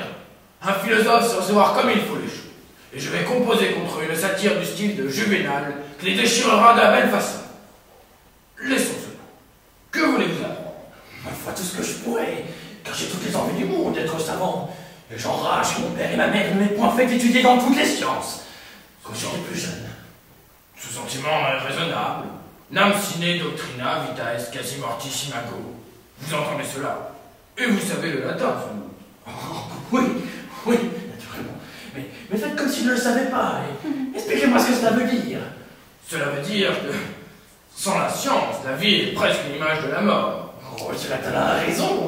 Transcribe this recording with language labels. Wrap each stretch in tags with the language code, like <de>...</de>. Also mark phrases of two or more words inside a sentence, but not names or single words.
<fr>Un philosophe sait recevoir comme il faut les choses. Et je vais composer contre eux une satire du style de Juvénal qui les déchirera de la belle façon. Laissons cela. Que voulez-vous apprendre? Ma foi, tout ce que je pourrais, car j'ai toutes les envies du monde d'être savant. Et j'enrage que mon père et ma mère ne m'aient point fait étudier dans toutes les sciences. Quand j'étais plus jeune. Ce sentiment est raisonnable.</fr> <la>Nam sine doctrina vita est quasi mortis imago.</la> <fr>Vous entendez cela? Et vous savez le latin, sans doute. Oh, oui, oui, naturellement. Mais faites comme si je ne le savais pas. Et expliquez-moi ce que cela veut dire. Cela veut dire que, sans la science, la vie est presque l'image de la mort. Oh, cela a raison.</fr>